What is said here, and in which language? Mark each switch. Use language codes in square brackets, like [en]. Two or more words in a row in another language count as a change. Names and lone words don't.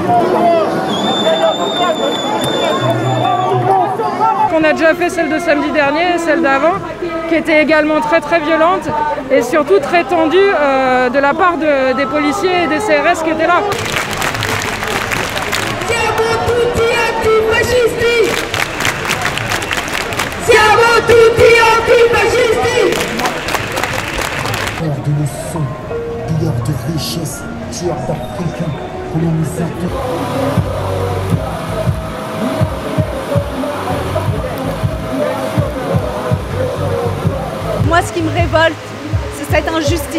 [fr] On a déjà fait celle de samedi dernier, celle d'avant, qui était également très violente et surtout très tendue de la part des policiers et des CRS qui étaient là. [it] Siamo tutti antifascisti! Siamo tutti antifascisti! [fr] De leçons, pilleurs de richesses, tueurs d'Africains, colonisateurs. Moi, ce qui me révolte, c'est cette injustice.